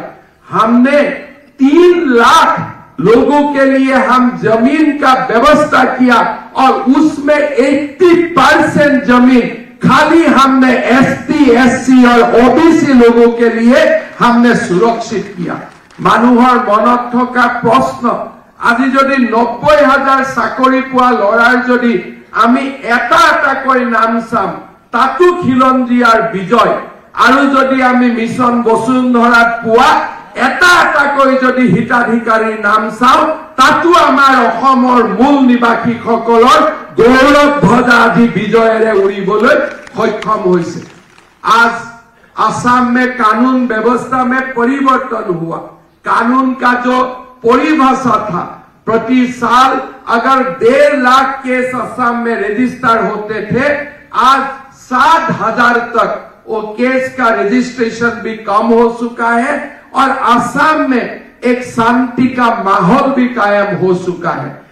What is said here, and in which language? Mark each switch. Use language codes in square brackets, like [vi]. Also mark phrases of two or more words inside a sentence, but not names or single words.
[hi] हमने 3 लाख लोगों के लिए हम जमीन का व्यवस्था किया और उसमें 80% जमीन खाली हमने ST, SC और OBC लोगों के लिए हमने सुरक्षित किया। [as] মানুহৰ মনত থকা প্ৰশ্ন আজি যদি 90,000 চাকৰি পোৱা লৰাৰ যদি আমি এটা এটাকৈ নাম চাম তাতো খিলঞ্জিয়াৰ বিজয় আৰু যদি আমি মিছন বসুন্ধৰাত পোৱা এটা এটাকৈ যদি হিতাধিকাৰীৰ নাম চাও তাতো আমাৰ অসমৰ মূল নিবাসীসকলৰ গৌৰৱ ধ্বজা আজি বিজয়েৰে উৰিবলৈ সক্ষম হৈছে। [hi] आज असम में कानून व्यवस्था में परिवर्तन हुआ। कानून का जो परिभाषा था, प्रति साल अगर 1.5 लाख केस असम में रजिस्टर होते थे, आज 7,000 तक वो केस का रजिस्ट्रेशन भी कम हो चुका है और असम में एक शांति का माहौल भी कायम हो चुका है।